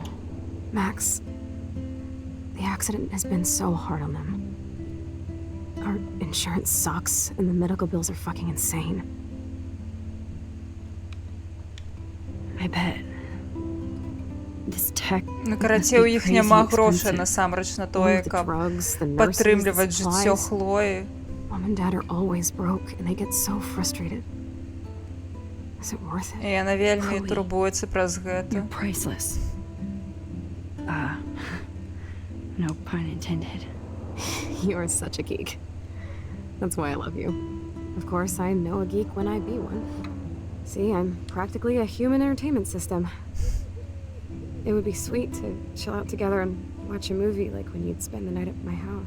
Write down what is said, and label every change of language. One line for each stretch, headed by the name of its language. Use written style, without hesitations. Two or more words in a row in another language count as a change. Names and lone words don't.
English: Max, the accident has been so hard on them. Our insurance sucks, and the medical bills are fucking insane. I bet. This tech
Belarusian: Ну,
English: must
Belarusian: карацей,
English: be
Belarusian: у іх
English: crazy
Belarusian: няма грошай
English: expensive.
Belarusian: насамрэч на
English: All
Belarusian: тое,
English: of the
Belarusian: каб
English: drugs, the nurses, the
Belarusian: падтрымліваць жыццё
English: supplies.
Belarusian: Хлоі.
English: Mom and dad are always broke, and they get so frustrated. Is it worth
Belarusian: І
English: it?
Belarusian: яна вельмі Хлоі, турбуецца праз
English: You're
Belarusian: гэта.
English: priceless. No pun intended. You are such a geek. That's why I love you. Of course, I know a geek when I be one. See, I'm practically a human entertainment system. It would be sweet to chill out together and watch a movie like when you'd spend the night at my house.